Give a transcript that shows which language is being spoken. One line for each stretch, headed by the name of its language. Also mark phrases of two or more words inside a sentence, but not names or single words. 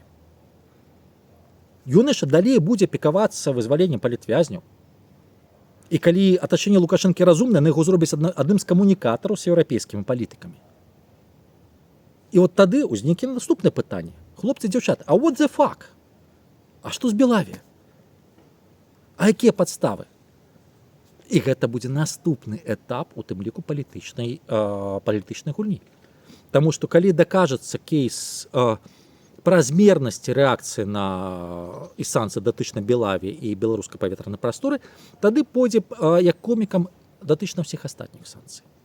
Belarusian: Ён яшчэ далей будзе пікавацца вызваленнем палітвязняў. І калі атачэнне Лукашэнкі разумнае, яны яго зробяць адным з камунікатараў з еўрапейскімі палітыкамі. І тады ўзнікне наступнае пытанне. Хлопцы, дзяўчаты, а
English: what the fuck?
Belarusian: А што з Белавіяй? А якія падставы? І гэта будзе наступны этап, у тым ліку палітычнай гульні. Таму што калі дакажацца кейс празмернасці рэакцыі на і санкцыі датычна Белавіі і беларускай паветранай прасторы, тады пойдзе як комікам датычна ўсіх астатніх санкцый.